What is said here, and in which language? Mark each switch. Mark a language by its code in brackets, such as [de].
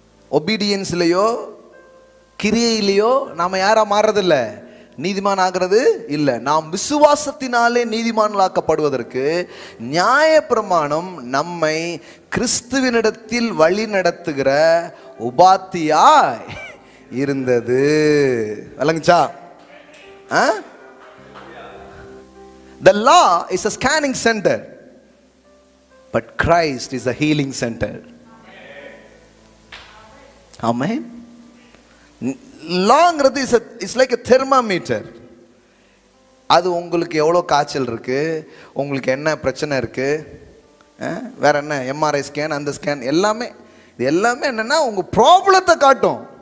[ta] ஒபீடியன்ஸ்லையோ கிரியையிலையோ நாம யாரா மாறுறதில்ல, நீதிமான் ஆகிறது இல்லை. நாம் விசுவாசத்தினாலே நீதிமான்களாக்கப்படுவதற்கு நியாயப்பிரமாணம் நம்மை கிறிஸ்துவினிடத்தில் வழி நடத்துகிற உபாத்தியாய் இருந்தது. விளங்குச்சா? [en] The law is a scanning center, but Christ is a healing center. Amen. [ta] லாங்கிறது [en] Is like a thermometer. [ta] அது உங்களுக்கு எவ்வளோ காய்ச்சல் இருக்கு, உங்களுக்கு என்ன பிரச்சனை இருக்கு, வேற என்ன எம்ஆர்ஐ ஸ்கேன், அந்த ஸ்கேன் எல்லாமே, இது எல்லாமே என்னன்னா உங்க ப்ராப்ளத்தை காட்டும்.